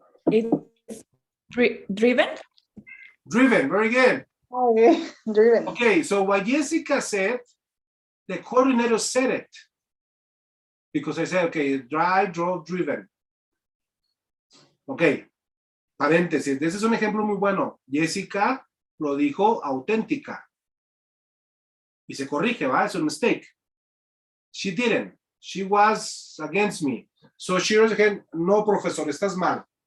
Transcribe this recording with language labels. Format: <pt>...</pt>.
<en>It's driven. Driven, very good. Oh, yeah. Driven. Okay, so what Jessica said, the coordinator said it. Because I said, okay, drive, drove, driven.</en> <es>Ok, paréntesis, ese es un ejemplo muy bueno. Jessica lo dijo auténtica. Y se corrige, ¿va? Es un mistake.</es> <en>She didn't. She was against me. So she was again,</en> <es>no, profesor, estás mal.</es>